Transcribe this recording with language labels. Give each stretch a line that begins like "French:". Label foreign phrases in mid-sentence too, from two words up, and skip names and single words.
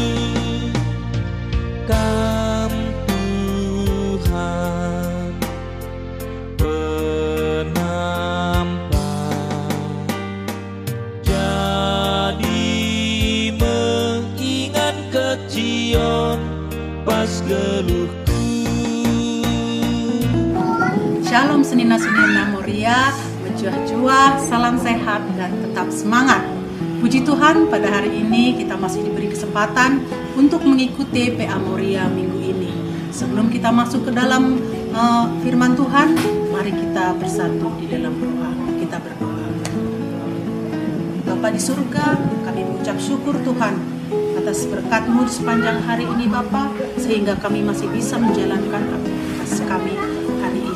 Batak Karo: Kam Tuhan penampak, jadi mengingat kecion pas geluhku.
Indonesian: Shalom
Batak Karo: senina-senina Moria, berjuah-juah,
Indonesian: salam sehat dan tetap semangat. Puji Tuhan, pada hari ini kita masih diberi kesempatan untuk mengikuti PA Moria minggu ini. Sebelum kita masuk ke dalam firman Tuhan, mari kita bersatu di dalam doa. Kita berdoa. Bapa di surga, kami mengucap syukur Tuhan atas berkat-Mu di sepanjang hari ini Bapa, sehingga kami masih bisa menjalankan aktivitas kami hari ini.